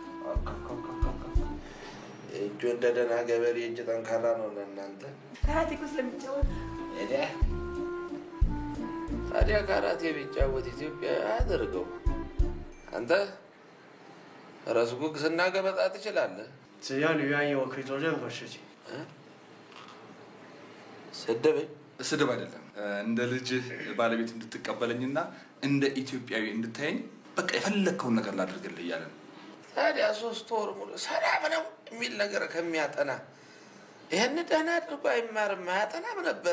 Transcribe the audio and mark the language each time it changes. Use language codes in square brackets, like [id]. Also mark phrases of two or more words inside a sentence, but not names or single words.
[am] እጁ እንደ ደህና ገበሬ እጅ ጠንካራ ነው ለእናንተ። ካራቴ እኮ ስለሚጫወት ታዲያ ካራቴ ቢጫወት ኢትዮጵያ አያደርገው። አንተ ራስ ጉግስና ገበጣ ትችላለህ? [zh] 只要你愿意，我可以做任何事情。 [am] ስድበኝ? ስድብ አይደለም። እንደ ልጅህ ባለቤት እንድትቀበለኝና እንደ ኢትዮጵያዊ እንድታየኝ በቃ የፈለግከውን ነገር ላድርግልህ እያለ ነው። ታዲያ 3 ወር ሙሉ ሰላም ነው የሚል ነገር ከሚያጠና ይህን ደህና አድርጎ አይማርም አያጠናም ነበረ።